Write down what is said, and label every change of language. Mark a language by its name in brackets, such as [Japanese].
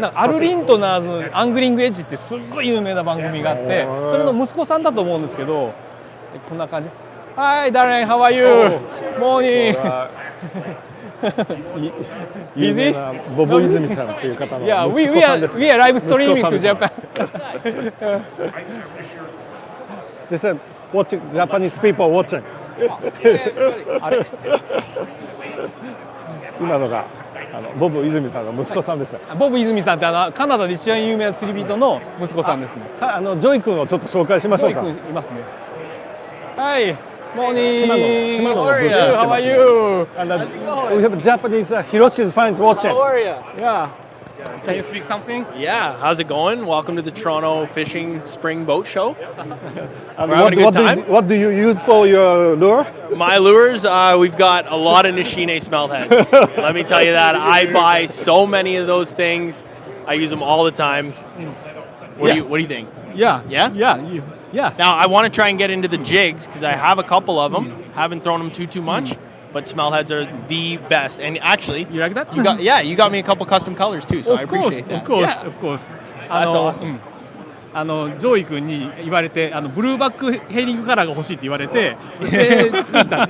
[Japanese] なんかアル・リントナーズアングリングエッジってすっごい有名な番組があって、それの息子さんだと思うんですけど、こんな感じ。 [English] Hi, Darren, how are you? Morning. [Japanese] 有名なボブ泉さんっていう方の息子さんです。 [English] We are live streaming to Japan. They said watching Japanese people watching. [Japanese] 今のがボブ泉さんの息子さんです。ボブ泉さんってカナダで一番有名な釣り人の息子さんですね。ジョイ君をちょっと紹介しましょうか。ジョイ君いますね。 [English] Hi, morning. [Japanese] 島野のブース。 [English] How are you? We have Japanese Hiroshi fans watching. How are you? Yeah. Can you speak something? Yeah, how's it going? Welcome to the Toronto Fishing Spring Boat Show. What do you use for your lure? My lures, we've got a lot of Nishine smelt heads. Let me tell you that. I buy so many of those things. I use them all the time. What do you think? Yeah. Yeah? Yeah. Now, I want to try and get into the jigs because I have a couple of them. Haven't thrown them too much. But smelt heads are the best. And actually, you like that? You got me a couple custom colors too, so I appreciate that. Of course. That's awesome. [Japanese] ジョイ君に言われてブルーバックヘリングカラーが欲しいって言われてで作った。